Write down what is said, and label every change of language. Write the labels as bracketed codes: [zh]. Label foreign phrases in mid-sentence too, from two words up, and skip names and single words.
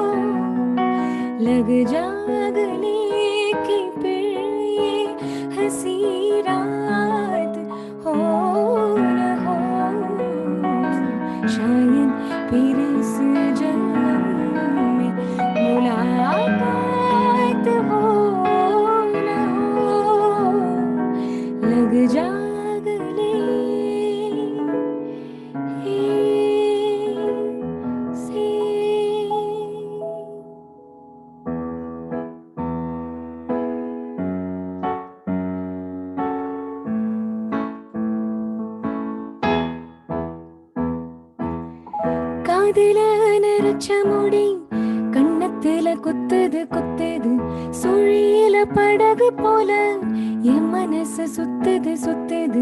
[hi] लग जा गले की फिर हंसी रात हो न हो, शायद फिर इस जन्म में मुलाकात हो न हो। लग जा गले से। [ta] காதுல நரைச்ச முடி கண்ணத்துல குத்துது குத்துது, சுழியில படகு போல என் மனசு சுத்துது சுத்துது.